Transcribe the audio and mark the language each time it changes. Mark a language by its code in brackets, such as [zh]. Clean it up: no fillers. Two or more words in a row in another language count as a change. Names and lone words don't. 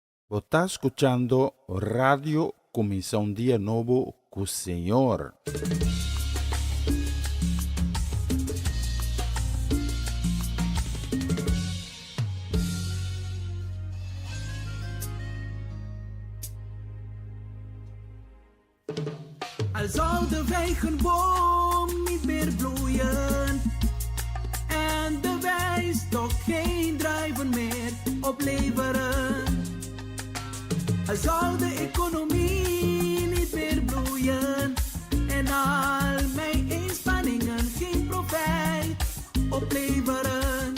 [es] Está escuchando Radio Comisión Día Nuevo con Señor. [nl] Al zou de wijnboom niet meer bloeien en de wijnstok geen druiven meer opleveren. Al zou de economie niet meer bloeien en al mijn inspanningen geen profijt opleveren.